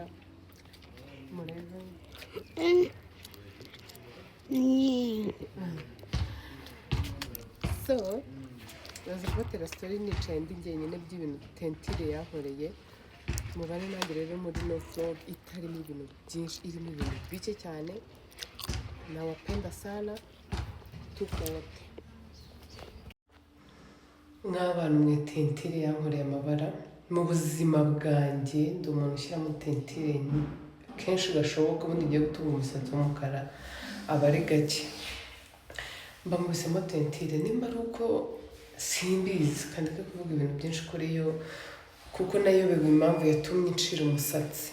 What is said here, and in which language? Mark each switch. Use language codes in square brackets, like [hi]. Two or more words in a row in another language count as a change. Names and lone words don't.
[rw] Murebe so ndaza kubatera story nicaye ndi njyenyine by'ibintu tentire yankoreye. Mubane nanjye rero muri no vlog itarimo ibintu byinshi, irimo ibintu bike cyane. [sw] Nawapenda sana, tuko wote. [rw] Nk'abantu mwe tentire yankoreye amabara mu buzima bwanjye. Ndi umuntu ushyiramo tentire kenshi gashoboka, ubundi ngiye gutunga umusatsi w'umukara aba ari gake. Mba mubisemo tentire, nimba ari uko simbizi kandi ko kuvuga ibintu byinshi kuri yo, kuko nayobewe impamvu yatumye ncira umusatsi.